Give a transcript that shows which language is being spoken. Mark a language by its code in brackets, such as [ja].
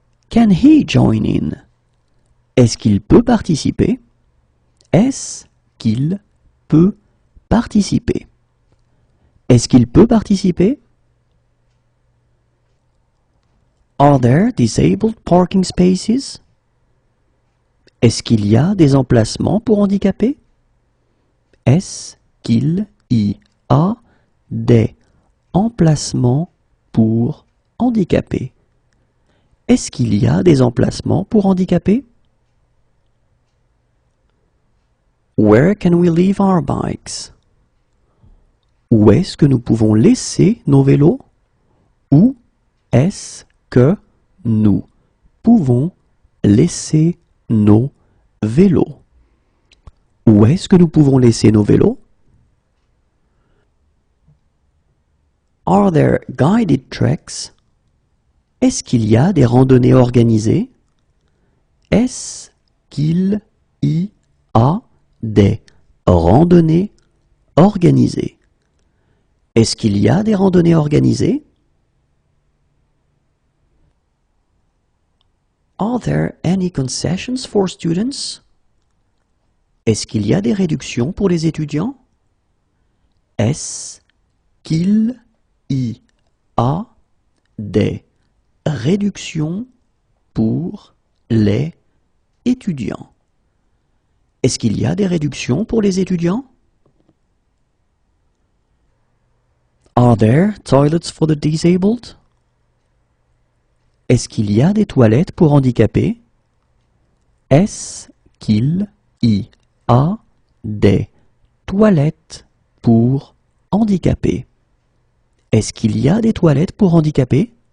[en] Can he join in? [fr] Est-ce qu'il peut participer? Est-ce qu'il peut participer? Est-ce qu'il peut participer? [en] Are there disabled parking spaces? [fr] Est-ce qu'il y a des emplacements pour handicapés? Est-ce qu'il y a des emplacements pour handicapés? Est-ce qu'il y a des emplacements pour handicapés? [en] Where can we leave our bikes? [fr] Où est-ce que nous pouvons laisser nos vélos? Où est-ce que nous pouvons laisser nos vélos? Où est-ce que nous pouvons laisser nos vélos? [en] Are there guided treks? [fr] Est-ce qu'il y a des randonnées organisées? Est-ce qu'il y a des randonnées organisées? Est-ce qu'il y a des randonnées organisées? [en] Are there any concessions for students? [fr] Est-ce qu'il y a des réductions pour les étudiants? Est-ce qu'il y a des réductions pour les étudiants? Est-ce qu'il y a des réductions pour les étudiants? [en] Are there toilets for the disabled? [fr] Est-ce qu'il y a des toilettes pour handicapés? Est-ce qu'il y a des toilettes pour handicapés? Est-ce qu'il y a des toilettes pour handicapés?